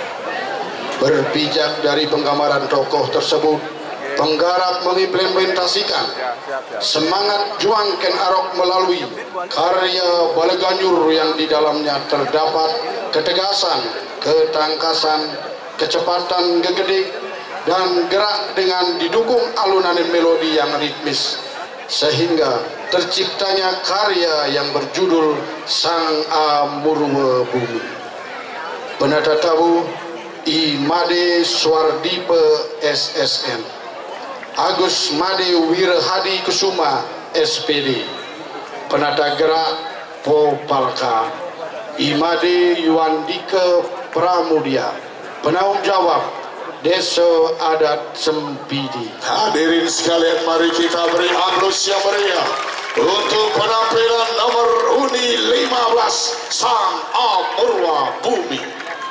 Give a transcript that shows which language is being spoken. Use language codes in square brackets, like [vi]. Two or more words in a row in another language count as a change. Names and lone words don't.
[id] Berpijak dari penggambaran tokoh tersebut, penggarap mengimplementasikan semangat juang Ken Arok melalui karya Baleganyur yang di dalamnya terdapat ketegasan, ketangkasan, kecepatan gegedik, dan gerak dengan didukung alunan melodi yang ritmis, sehingga terciptanya karya yang berjudul Sang Amurwa Bumi. Penata tabu I Made Swardipe SSN, Agus Made Wirhadi Kusuma SPD, penata gerak Popalka Imade Yuandike Pramudia, penanggung jawab Desa Adat Sempidi. Hadirin sekalian, mari kita beri aplaus yang meriah untuk penampilan nomor undi 15 Sang Amurwa Bumi.